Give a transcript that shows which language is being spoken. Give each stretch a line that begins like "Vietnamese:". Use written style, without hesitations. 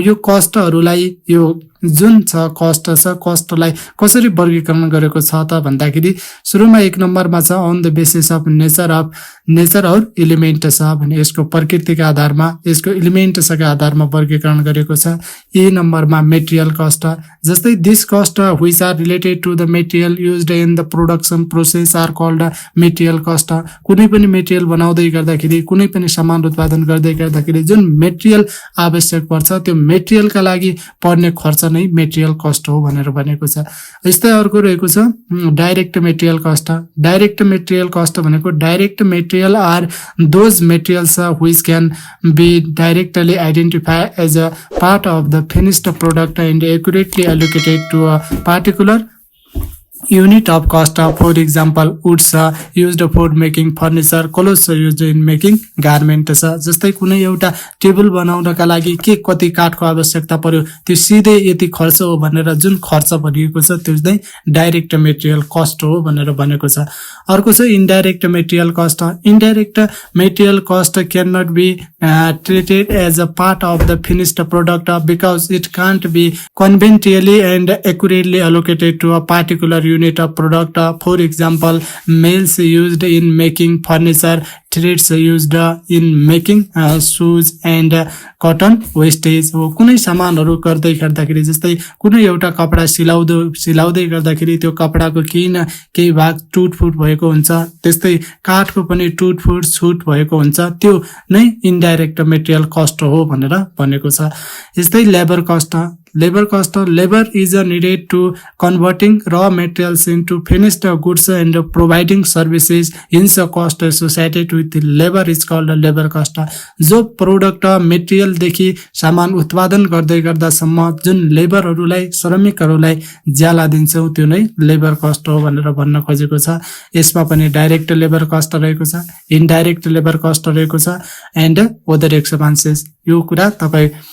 Nepali: यो कस्टहरूलाई यो जुन छ कस्ट छ, कस्टलाई कसरी वर्गीकरण गरेको छ त भन्दाखेरि सुरुमा 1 नम्बरमा छ
English: on the basis of nature or element
Nepali: छ भने यसको प्रकृतिका आधारमा, यसको एलिमेन्ट्सका आधारमा वर्गीकरण गरेको छ। ए नम्बरमा मेटेरियल कस्ट, जस्तै
English: This cost which are related to the material used in the production process are called material cost.
Nepali: कुनै पनि मेटेरियल बनाउँदै गर्दाखेरि, कुनै पनि सामान उत्पादन गर्दै गर्दाखेरि जुन मेटेरियल आवश्यक पर्छ त्यो मेटेरियलका लागि पर्ने खर्च नै मेटेरियल कस्ट हो भनेर भनेको छ। यस्तै अर्को रहेको छ direct material cost. Direct material cost भनेको
English: Direct material are those materials which can be directly identify as a part of the finished product and accurately allocated to a particular unit of cost. For example, woods used for making furniture, clothes used in making garment छ।
Nepali: जस्तै कुनै एउटा table बनाउनका लागि के कति काठको आवश्यकता पर्यो त्यो सिधै यति खर्च हो भनेर जुन खर्च भनिएको छ त्यो चाहिँ डाइरेक्ट मेटेरियल कस्ट हो भनेर भनेको छ। अर्को छ indirect material cost.
English: Indirect material cost can not be treated as a part of the finished product because it can't be conventionally and accurately allocated to a particular unit of product. For example, nails used in making furniture, threads used in making shoes and cotton wastage हो।
Nepali: कुनै सामानहरू गर्दै गर्दाखेरि जस्तै कुनै एउटा कपडा सिलाउँदै गर्दाखेरि त्यो कपडाको केही न केही भाग टुटफुट भएको हुन्छ, त्यस्तै काठको पनि टुटफुट छुट भएको हुन्छ, त्यो नै इनडाइरेक्ट मेटेरियल कस्ट हो भनेर भनेको छ। यस्तै labour cost.
English: Labor is needed to converting raw materials into finished goods and providing services. Hence, cost associated with labor is called labor cost.
Nepali: जो प्रोडक्ट मेटेरियल देखि सामान उत्पादन गर्दै गर्दासम्म जुन लेबरहरूलाई, श्रमिकहरूलाई ज्याला दिन्छौँ त्यो नै लेबर कस्ट हो भनेर भन्न खोजेको छ। यसमा पनि डाइरेक्ट लेबर कस्ट रहेको छ, इनडाइरेक्ट लेबर कस्ट रहेको छ
English: And other expenses.
Nepali: यो कुरा तपाईँ